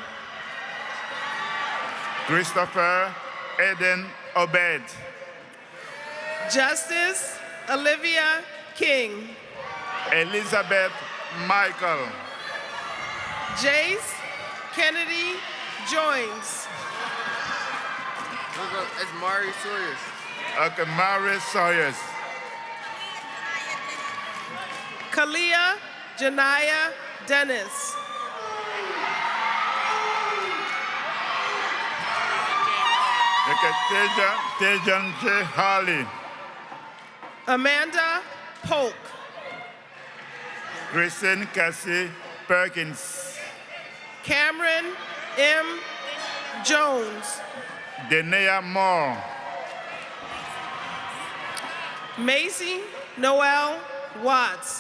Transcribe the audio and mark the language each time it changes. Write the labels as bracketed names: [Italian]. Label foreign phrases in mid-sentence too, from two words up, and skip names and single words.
[English] Christopher Eden Obed. Justice Olivia King. Elizabeth Michael. Jace Kennedy Joins. That's Mari Sawyers. Okay, Mary Sawyers. Kalia Janaya Dennis. Tejan J. Harley. Amanda Polk. Kristen Cassie Perkins. Cameron M. Jones. Denea Moore. Macy Noel Watts.